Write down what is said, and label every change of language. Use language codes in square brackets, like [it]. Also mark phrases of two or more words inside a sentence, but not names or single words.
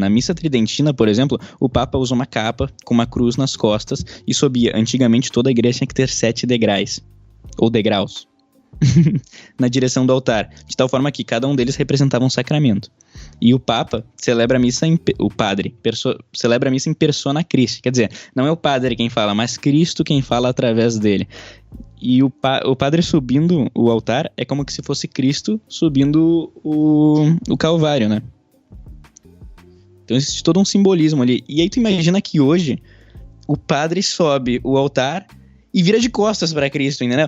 [pt] Na missa tridentina, por exemplo, o Papa usa uma capa com uma cruz nas costas e subia. Antigamente toda a igreja tinha que ter 7 degraus, ou degraus, na direção do altar, de tal forma que cada um deles representava um sacramento. E o Papa celebra a missa celebra a missa em [la] persona Christi, [pt] quer dizer, não é o padre quem fala, mas Cristo quem fala através dele. E o padre subindo o altar é como se fosse Cristo subindo o Calvário, né? Então existe todo um simbolismo ali. E aí tu imagina que hoje o padre sobe o altar e vira de costas para Cristo, entendeu?